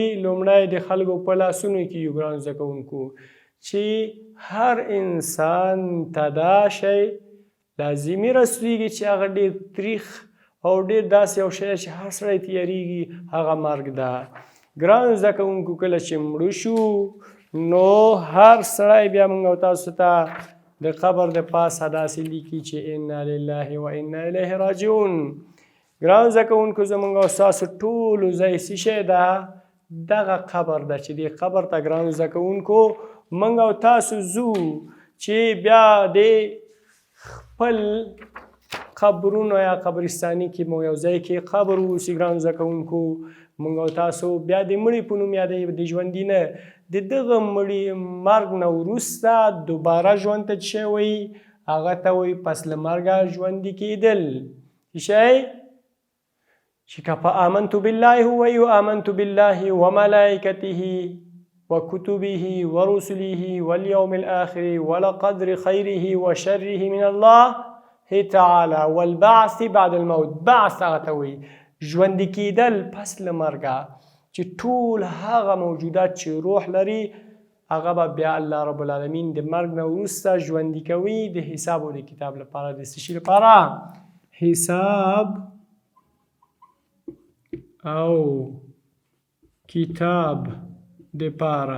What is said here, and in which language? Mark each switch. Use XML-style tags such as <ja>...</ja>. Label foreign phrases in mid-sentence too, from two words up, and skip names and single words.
<ps>لومړی د خلکو په لاسونو کې یو ګرانو زده کوونکو، چې هر انسان ته دا شی لازمي رسېږي چې هغه ډېر تریخ او ډېر داسې یو شی چې هر سړی تیارېږي، هغه مرګ ده. ګرانو زده کوونکو، کله چې مړه شو، نو هر سړی بیا موږ او تاسو ته د قبر د پاسه داسې لیکي چې</ps> <ar>انا لله و انا الیه راجعون.</ar> <ps>ګران زده کوونکو زموږ او ستاسو ټولو ځای څه شی ده؟ دغه قبر ده چې دې قبر ته ګرانو زده کوونکو موږ او تاسو ځو چې بیا د خپل قبرونو یا قبرستاني کې مو یو ځای کې قبر واوسي. ګرانو زده کوونکو موږ او تاسو بیا د مړي په نوم یادوي، د ژوندي نه. د دغه مړي مرګ نه وروسته دوباره ژوند ته څه شی وایي؟ هغه ته وایي پس له مرګه ژوندي کېدل. څه شی؟ چې که په</ps> <ar>آمنت بالله ووایي آمنت بالله وملائکته وكتبه ورسله واليوم الآخر ولقدر خيره وشره من الله تعالى والبعث بعد الموت.</ar> <ps>بعث هغه ته وایي ژوندي کېدل پس له مرګه، چې ټول هغه موجودات چې روح لري هغه به بیا</ps> <ar>الله رب العالمین</ar> <ps>د مرګ نه وروسته ژوندي کوي د حساب او د کتاب لپاره. د څه شي لپاره؟ حساب او کتاب دپاره.</ps>